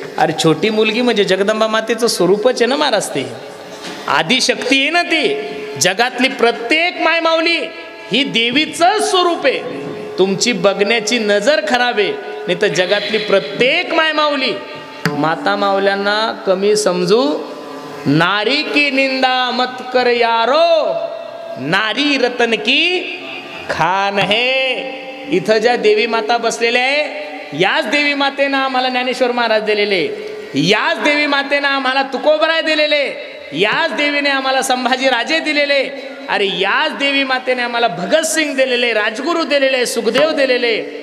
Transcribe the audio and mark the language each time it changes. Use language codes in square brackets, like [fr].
[mr] अरे छोटी मुलगी म्हणजे जगदंबा मातेचं स्वरूपच आहे ना महाराज. ते आदिशक्ती आहे ना. ती जगातली प्रत्येक मायमावली ही देवीचं स्वरूप आहे. तुमची बघण्याची नजर खराब आहे, नाही तर जगातली प्रत्येक मायमावली माता मावल्यांना कमी समजू. [hi] नारी की निंदा मत कर यारो, नारी रतन की खान है. [mr] इथं ज्या देवी माता बसलेल्या आहे याच देवी मातेनं आम्हाला ज्ञानेश्वर महाराज दिलेले, याच देवी मातेनं आम्हाला तुकोबराय दिलेले, याच देवीने आम्हाला संभाजी राजे दिलेले, अरे याच देवी मातेने आम्हाला भगतसिंग दिलेले, राजगुरू दिलेले, सुखदेव दिलेले.